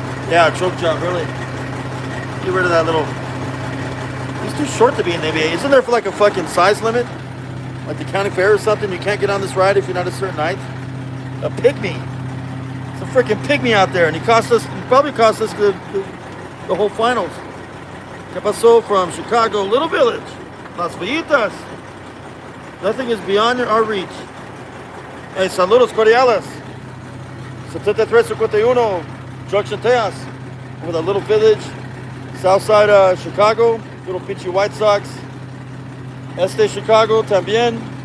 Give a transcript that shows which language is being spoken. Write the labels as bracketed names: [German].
[English] Yeah, choke job, really. Get rid of that little... He's too short to be in the NBA. Isn't there for like a fucking size limit? Like the county fair or something? You can't get on this ride if you're not a certain height? A pygmy. It's a freaking pygmy out there. And he probably cost us the whole finals. [Spanish] ¿Qué pasó from Chicago, Little Village? Las Villitas. [English] Nothing is beyond our reach. [Spanish] Hey, saludos cordiales. 7351, Junction Tejas. [English] Over the Little Village, south side of Chicago. Little Pinchy White Sox. [Spanish] Este Chicago también.